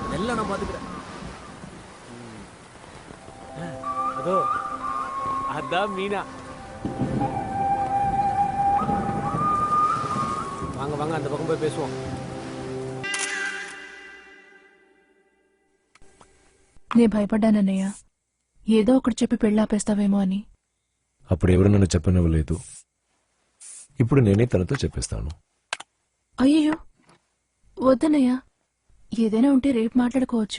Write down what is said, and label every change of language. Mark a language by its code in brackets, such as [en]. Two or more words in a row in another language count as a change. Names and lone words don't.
[ta] இல்ல நான் பாத்துக்கிறேன். அதோ அதான் மீனா. வாங்க வாங்க அந்த பக்கம் போய் பேசுவோம். [te] నే భయపడ్డానన్నయ్య, ఏదో ఒకటి చెప్పి పెళ్ళాపేస్తావేమో అని. అప్పుడు ఎవరు నన్ను చెప్పనివ్వలేదు. ఇప్పుడు నేనే తనతో చెప్పేస్తాను. అయ్యో వద్దన్నయ్య, ఏదైనా ఉంటే రేపు మాట్లాడుకోవచ్చు.